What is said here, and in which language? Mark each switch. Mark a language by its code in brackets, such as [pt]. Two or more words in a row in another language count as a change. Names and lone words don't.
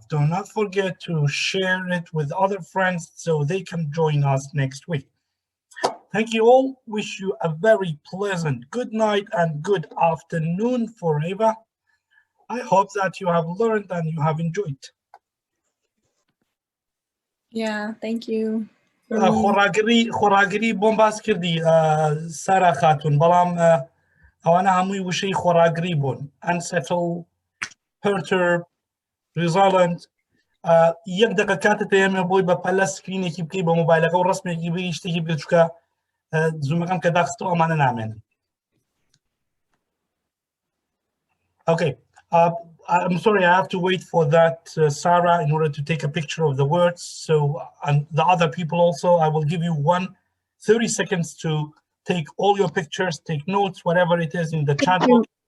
[en] Do not forget to share it with other friends so they can join us next week. Thank you all. Wish you a very pleasant good night and good afternoon forever. I hope that you have learned and you have enjoyed. Yeah, thank you. [ckb] خوراگری بۆم کردی سارا خاتون بەڵام ئەوانە هەمووی وشەی خۆراگری بوون [en] unsettled, perturbed, resilient. [ckb] یەک دقه کاتت ئێمە بۆی بە پەلە سکرینێکی بکەی بە مۆبایلەکە و ڕسمێکی بری شتێکی بکە چکە زوومەکەم کە داخستەوە ئەمانە نامێنن. [en] Okay, I'm sorry, I have to wait for that, Sarah, in order to take a picture of the words. So, and the other people also, I will give you 30 seconds to take all your pictures, take notes, whatever it is in the chat box.